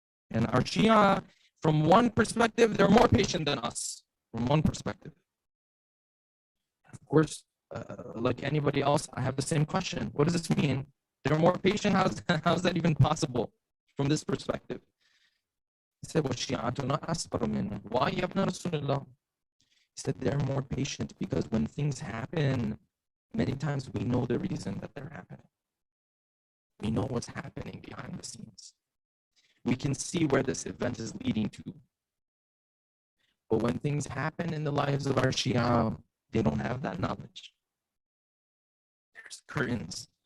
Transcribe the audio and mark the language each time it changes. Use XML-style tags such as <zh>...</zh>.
<en>And our Shia, from one perspective, they're more patient than us. From one perspective. Of course, like anybody else, I have the same question. What does this mean? They're more patient. How's that even possible from this perspective? He said,</en> <ar>وَالشِّيَعَةُ أَصْبَرُ مِنْهُمْ.</ar> <en>Why, Ya Ibn Rasulullah? He said, they're more patient because when things happen, many times we know the reason that they're happening. We know what's happening behind the scenes. We can see where this event is leading to. But when things happen in the lives of our Shia, they don't have that knowledge. There's curtains.</en>